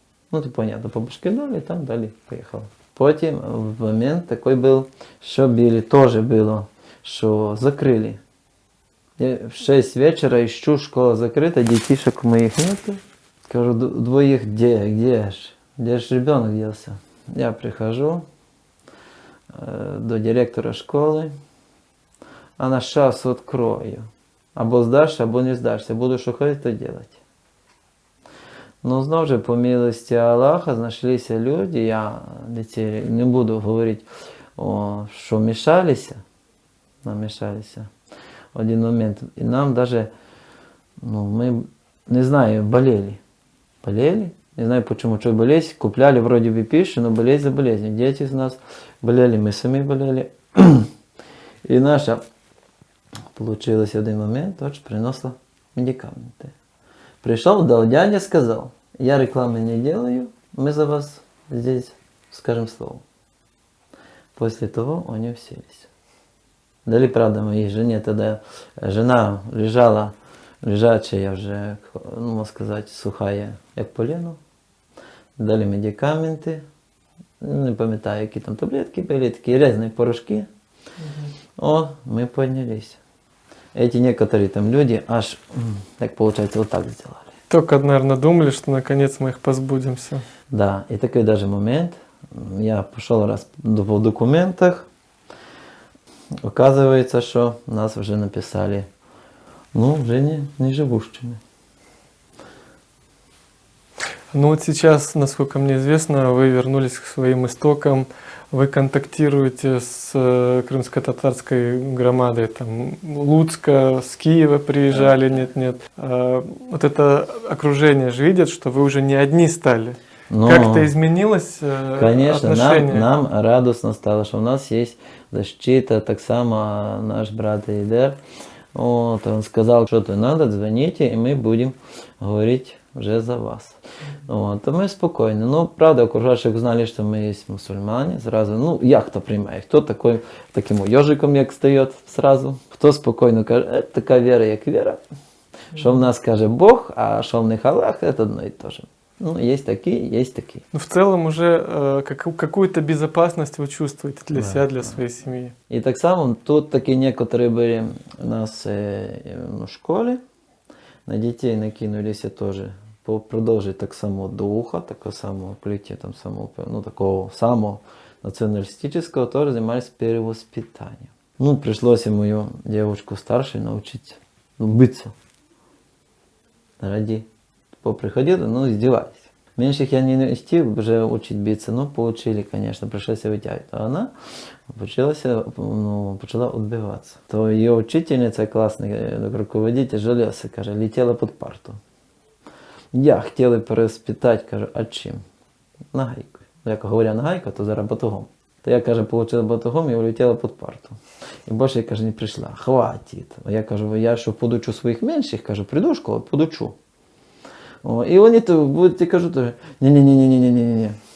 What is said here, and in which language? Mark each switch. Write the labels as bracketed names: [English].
[Russian] Ну, то понятно, по башке дали, там дали, поехал. Потім момент такой был, что били, тоже было, что закрыли. Я в 6 вечера ищу, школа закрыта, детишек моих нету. Скажу, двоих где ж ребенок делся? Я прихожу до директора школы. Она сейчас открою. [Ukrainian] Або здашся, або не здашся. Буду що ходити, то делать. Ну, знову ж, по милості Аллаха, знайшлися люди, я не буду говорити, що мішалися, [Russian] намешались в один момент. И нам даже, ну, мы, не знаю, болели. Болели. Не знаю почему, что болезнь. Купляли вроде бы пищу, но болезнь за болезнью. Дети из нас болели, мы сами болели. И наша получилось в один момент, тоже приносила медикаменты. Пришел, дал дядя, сказал, я рекламы не делаю, мы за вас здесь скажем слово. После того они уселись. Дали, правда, моей жене тогда, жена лежала, лежачая вже, ну, [Ukrainian] можна сказати, [Russian] сухая, як полено. [Ukrainian] Дали медикаменти, не пам'ятаю, які там таблетки були, такі різні порошки. [Russian] О, мы поднялись. Эти некоторые там люди аж, так получается, вот так сделали. Только, наверное, думали, что наконец мы их позбудемся. Да, и такой даже момент, я пошел раз по документах, оказывается, что нас уже написали, ну, уже не живущими. Ну вот сейчас, насколько мне известно, вы вернулись к своим истокам, вы контактируете с крымско-татарской громадой, там, Луцка, с Киева приезжали, нет. Вот это окружение же видит, что вы уже не одни стали. Но, Как-то изменилось конечно, отношение? нам радостно стало, что у нас есть защита, так само наш брат Эйдер. Вот, он сказал, что-то надо, звоните, и мы будем говорить уже за вас. Вот, и мы спокойно. Ну, правда, окружающие узнали, что мы есть мусульмане, сразу, ну, як хто приймає, хто такой, таким ежиком, як стає сразу, [Ukrainian] хто спокійно каже, така віра, як віра. Що в нас каже Бог, а що в них Аллах, це одно і те же. [Russian] Ну, есть такие, есть такие. Ну, в целом уже какую-то безопасность вы чувствуете для себя, для своей семьи. И так само тут такие некоторые были у нас в школе, на детей накинулись тоже [Ukrainian] продовжити так само духа, такого самого плюття, [Russian] там самого, ну, такого самого националистического, тоже занимались перевоспитанием. Ну, пришлось и мою девочку старшую научить, ну, биться. Ради. Поприходили, ну, издевались. Меньших я не хотел уже учить биться, но получили, конечно, пришлось вытягивать. А она почала отбиваться. То ее учительница, классный руководитель, жалелся, каже, летела под парту. Я хотел перевоспитать, [Ukrainian] кажу, а чим? [Russian] Нагайкою. [Ukrainian] Як говоря нагайка, то зараз батогом. То я, каже, получила батогом і улетела під парту. І більше, каже, не прийшла. Хватить. А я кажу, я що подучу своїх менших, кажу, прийду в школу, подучу. О, і вони то будуть, я кажу, теж, ні-ні-ні-ні-ні-ні.